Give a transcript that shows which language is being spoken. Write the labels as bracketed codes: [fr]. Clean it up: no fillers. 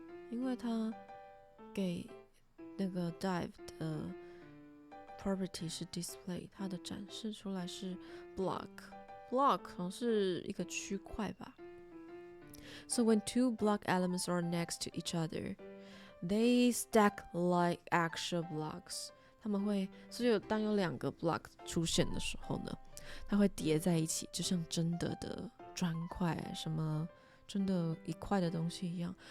[zh] 因为它给那个 dive 的 property 是 display， 它的展示出来是 block 好像是一个区块吧。 [en] So when two block elements are next to each other, they stack like actual blocks. [zh] 他们会，所以当有两个 block 出现的时候呢，它会叠在一起，就像真的砖块，什么真的一块的东西一样。